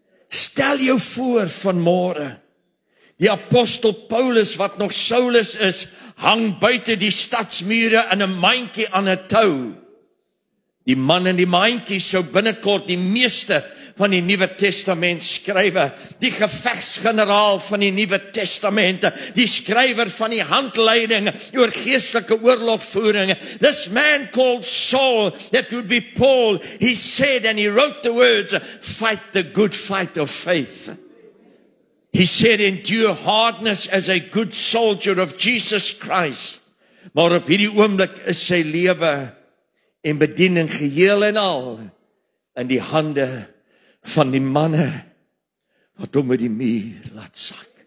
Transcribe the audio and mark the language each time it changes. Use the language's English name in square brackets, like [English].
[Afrikaans] Stel jou voor vanmôre, die apostel Paulus, wat nog Saulus is, hang buite die stadsmure in 'n mandjie aan 'n tou. Die man in die mandjie sou binnekort die meeste van die Nuwe Testament skrywe, die gevegsgeneraal van die Nuwe Testamente, die skrywer van die handleiding oor geestelike oorlogvoering. [English] This man called Saul, that would be Paul, he said, and he wrote the words, fight the good fight of faith. He said, endure hardness as a good soldier of Jesus Christ. [Afrikaans] Maar op hierdie oomblik is sy lewe en bediening geheel en al in die hande van die manne wat hom met die muur laat sak.